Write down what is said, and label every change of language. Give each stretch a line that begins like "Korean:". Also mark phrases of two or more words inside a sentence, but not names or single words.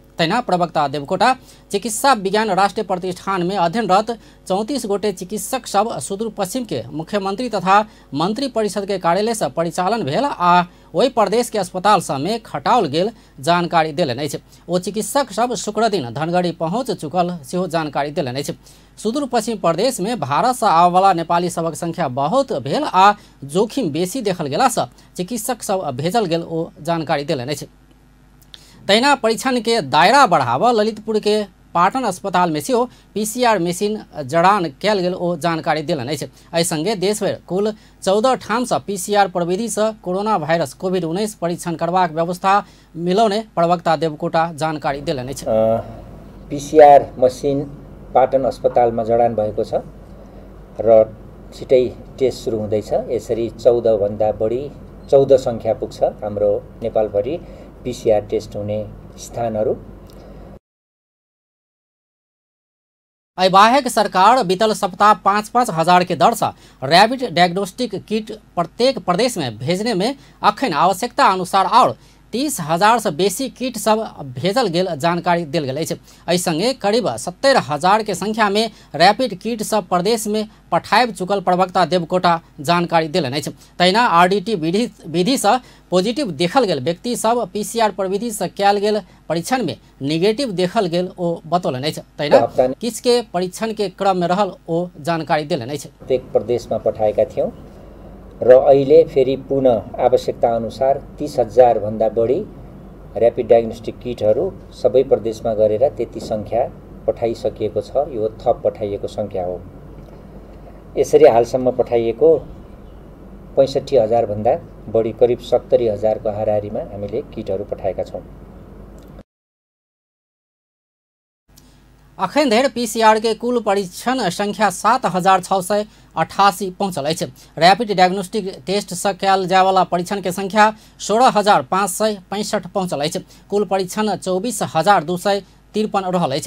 Maithili: तहिना प्रवक्ता देवकोटा चिकित्सा विज्ञान राष्ट्रीय प्रतिष्ठान में अध्ययनरत 34 गोटे चिकित्सक सब सुदूर पश्चिम के मुख्यमंत्री तथा मंत्री परिषद के कार्यालय से परिचालन भेल आ ओहि प्रदेश के अस्पताल सब में खटाओल गेल जानकारी देलनि अछि। ओ चिकित्सक सब शुक्र दिन धनगढ़ी पहुंच चुकल सेहो जानकारी देलनि अछि। सुदूर पश्चिम प्रदेश में भारत से आबय वाला नेपाली सबक संख्या बहुत भेल आ जोखिम बेसी देखल गेला से चिकित्सक सब भेजल गेल ओ जानकारी देलनि अछि। तहिना परीक्षण के दायरा बढ़ावा ललितपुर के पाटन अस्पताल में सेहो
English: PCR machine
Maithili: जड़ान कयल गेल ओ जानकारी देलनि अछि। एहि संगे देशभर कुल 14 ठाम से पीसीआर प्रविधि से कोरोना वायरस कोविड-19 परीक्षण करबाक व्यवस्था मिलौने प्रवक्ता देवकोटा जानकारी देलनि अछि।
English: PCR machine
Nepali: पाटन अस्पतालमा जडान भएको छ र छिटै टेस्ट सुरु हुँदैछ। यसरी 14 भन्दा बढी 14 संख्या पुग्छ हाम्रो नेपालभरि
English: PCR test
Nepali: हुने स्थानहरू।
Maithili: बाहेक सरकार बीतल सप्ताह 5-5 हजार के दर से
English: rapid diagnostic kit
Maithili: प्रत्येक प्रदेश में भेजने में अखन आवश्यकता अनुसार और 30,000 से बेसी किट सब भेजल गेल जानकारी देल गेल अछि। एहि संगे करीब 70,000 के संख्या में
English: rapid kit
Maithili: सब प्रदेश में पठायब चुकल प्रवक्ता देवकोटा जानकारी देलनि अछि। तहिना आरडीटी विधि से पॉजिटिव देखल गेल व्यक्ति सब पीसीआर प्रविधि से कयल गेल परीक्षण में निगेटिव देखल गेल ओ बतौलनि अछि। तहिना किस के परीक्षण के क्रम में रहल ओ जानकारी देलनि अछि।
Nepali: प्रत्येक प्रदेशमा पठाएका थियौं र अहिले फेरि पुनः आवश्यकता अनुसार 30,000 भन्दा बढी
English: rapid diagnostic kits
Nepali: सबै प्रदेशमा गरेर त्यति संख्या पठाइसकिएको छ। यो थप पठाइएको संख्या हो। यसरी हालसम्म पठाइएको 65,000 भन्दा बढी करिब 70,000 को हाराहारीमा हामीले किटहरू पठाएका छौँ।
Maithili: अखन धरि पीसीआर के कुल परीक्षण संख्या 7,688 पहुंचल अछि।
English: rapid diagnostic test
Maithili: से कयल जाय वाला परीक्षण के संख्या 16,565 पहुंचल अछि। कुल परीक्षण 24,253 रहल अछि।